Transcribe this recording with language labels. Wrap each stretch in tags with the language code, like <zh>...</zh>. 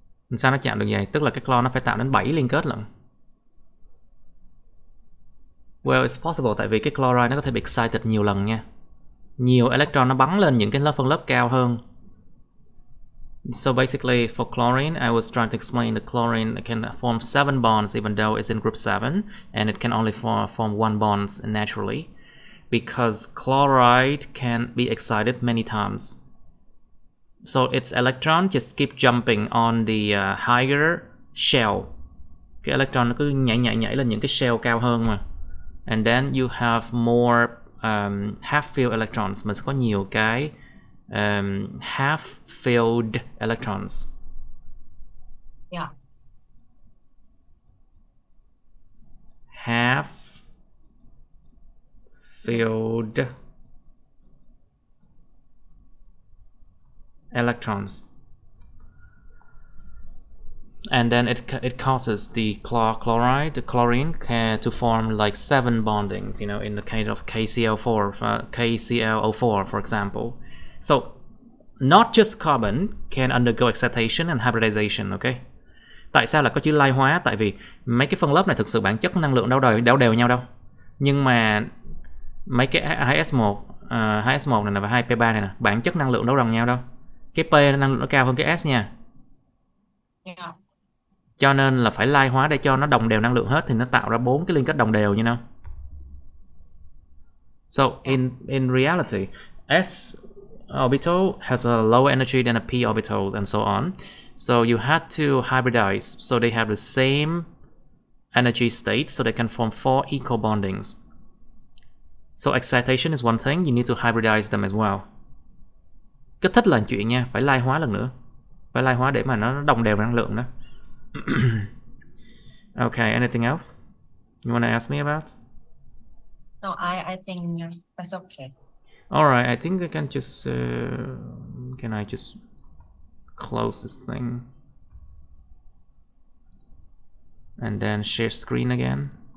<vi>Sao nó chạm được vậy? Tức là cái chlor nó phải tạo đến 7 liên kết lận.</vi> <en>Well, it's possible</en> <vi>tại vì cái chloride nó có thể bị excited nhiều lần nha. Nhiều electron nó bắn lên những cái phân lớp cao hơn.</vi> <en>So basically for chlorine, I was trying to explain that chlorine can form 7 bonds even though it's in group 7, and it can only form 1 bond naturally because chloride can be excited many times. So its electron just keep jumping on the higher shell.</en> <vi>Cái electron nó cứ nhảy lên những cái shell cao hơn mà.</vi> <en>And then you have more half-filled electrons.</en> <vi>Mình sẽ có nhiều cái half-filled electrons.</vi> <en>Yeah. Half-filled electrons. And then it causes the chlorine to form like 7 bondings, you know, in the case of KClO4, for example. So not just carbon can undergo excitation and hybridization, okay?</en> <vi>Tại sao là có chữ lai hóa? Tại vì mấy cái phân lớp này thực sự bản chất năng lượng đâu đều nhau đâu. Nhưng mà mấy cái 2s1 2s1 này và 2p3 này nè, bản chất năng lượng đâu bằng nhau đâu. Cái p năng lượng nó cao hơn cái s nha.</vi> <en>Yeah.</en> <vi>Cho nên là phải lai hóa để cho nó đồng đều năng lượng hết thì nó tạo ra 4 cái liên kết đồng đều như nào.</vi> <en>So in reality, s orbital has a lower energy than a p orbital and so on. So you had to hybridize so they have the same energy state so they can form 4 equal bondings. So excitation is one thing, you need to hybridize them as well.</en> <vi>Kích thích là chuyện nha, phải lai hóa lần nữa. Phải lai hóa để mà nó đồng đều năng lượng đó.</vi> <en>Okay, anything else you want to ask me about? No, I think that's okay. Alright, I think I can just can I just close this thing and then share screen again?</en>